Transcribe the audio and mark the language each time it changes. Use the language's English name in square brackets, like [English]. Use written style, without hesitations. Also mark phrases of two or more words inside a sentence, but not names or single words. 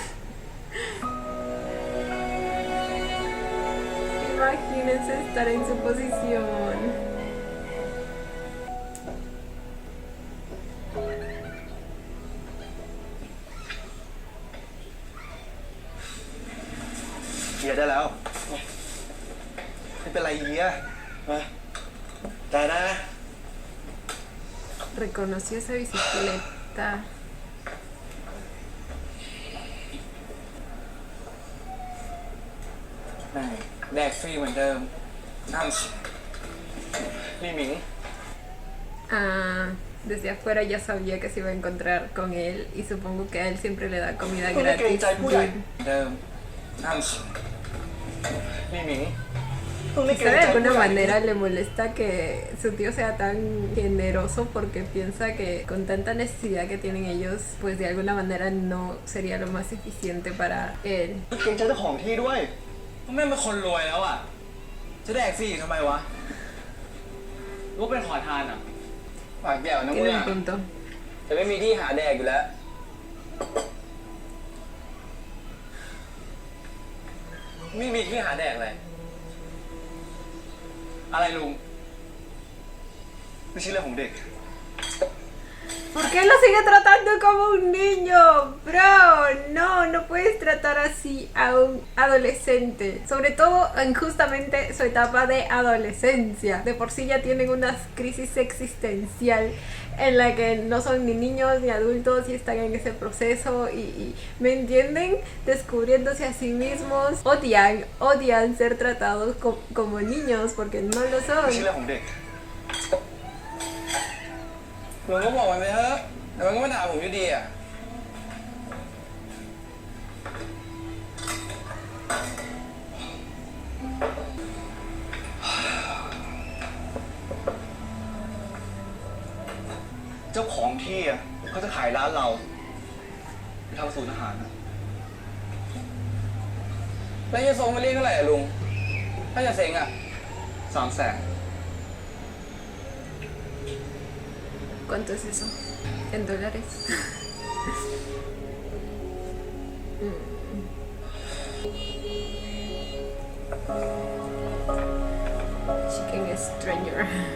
[Spanish] Imagínense estar en su posición. [Thai] เฮียได้แล้ว ไม่เป็นไรเฮียมาแต่นะ [Spanish] Reconoció esa bicicleta. [Thai] แดกฟรีเหมือนเดิมนั่นสิ นี่หมิง [Spanish] Ah, desde afuera ya sabía que se iba a encontrar con él y supongo que a él siempre le da comida Con el que gratis. hincha el puya. Bien. [Thai] เดิมนั่นสิ นี่หมิง [Spanish] Quizá de alguna manera le molesta que su tío sea tan generoso porque piensa que con tanta necesidad que tienen ellos, pues de alguna manera no sería lo más eficiente para él. [Thai] เกรงใจเจ้าของที่ด้วย แม่งเป็นคนรวยแล้วอ่ะ จะแดกฟรีทำไมวะรู้เป็นขอทานอ่ะปากแก้วนะมึง [Spanish] Tiene [Thai] อ่ะ [Spanish] un punto. [Thai] จะไม่มีที่หาแดกอยู่แล้ว ไม่มีที่หาแดกเลยอะไรลุง ไม่ใช่เรื่องของเด็ก [Spanish] ¿Por qué lo sigue tratando como un niño? Bro, no, no puedes tratar así a un adolescente. Sobre todo en justamente su etapa de adolescencia. De por sí ya tienen una crisis existencial en la que no son ni niños ni adultos y están en ese proceso y ¿me entienden? Descubriéndose a sí mismos. Odian ser tratados como niños porque no lo [Thai] ไม่ใช่ [Spanish] son. [Thai] เรื่องของเด็ก ลุงก็บอกมันไปเถอะแต่มันก็ไม่ด่าผมอยู่ดีอ่ะ เจ้าของที่อ่ะเขาจะขายร้านเราไปทำศูนย์อาหารนะ แล้วจะส่งมาเรียกเท่าไหร่อะลุง ถ้าจะเซ็งอ่ะ 300,000 [Spanish] ¿Cuánto es eso? En dólares. [English] Chicken Stranger.